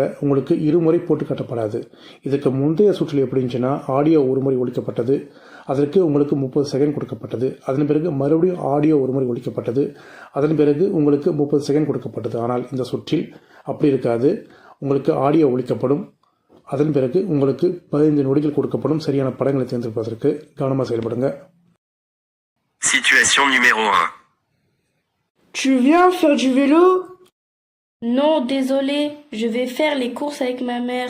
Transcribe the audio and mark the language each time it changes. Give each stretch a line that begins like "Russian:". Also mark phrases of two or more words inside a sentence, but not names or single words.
Tamil: உங்களுக்கு இருமுறை போட்டு காட்டப்படாது. இதுக்கு முந்தைய சுற்றில் எப்படி இருந்துச்சுன்னா ஆடியோ ஒரு முறை ஒழிக்கப்பட்டது, அதற்கு உங்களுக்கு 30 செகண்ட் கொடுக்கப்பட்டது. அதன் பிறகு மறுபடியும் ஆடியோ ஒரு முறை ஒழிக்கப்பட்டது, அதன் பிறகு உங்களுக்கு 30 செகண்ட் கொடுக்கப்பட்டது. ஆனால் இந்த சுற்றில் அப்படி இருக்காது. உங்களுக்கு ஆடியோ ஒழிக்கப்படும், அதன் பிறகு உங்களுக்கு 15 நொடிகள் கொடுக்கப்படும் சரியான படங்களை தேர்ந்தெடுப்பதற்கு. கவனமாக செயல்படுங்க.
French: Situation numéro 1. Tu viens faire du vélo? Non, désolé, je vais faire les courses avec ma mère.